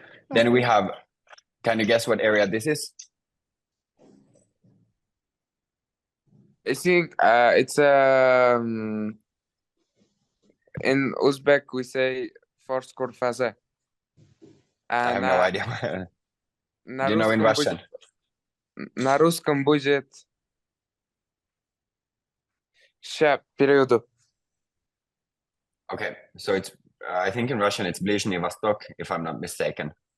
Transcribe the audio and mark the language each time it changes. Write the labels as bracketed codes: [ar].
[en] Then we have, can you guess what area this is? I think it's in Uzbek we say Fars Korfaze. I have no idea. Do you know in Russian? [ru] На русском будет ща переведу. [en] Okay, so it's I think in Russian it's Blizhny Vostok, if I'm not mistaken.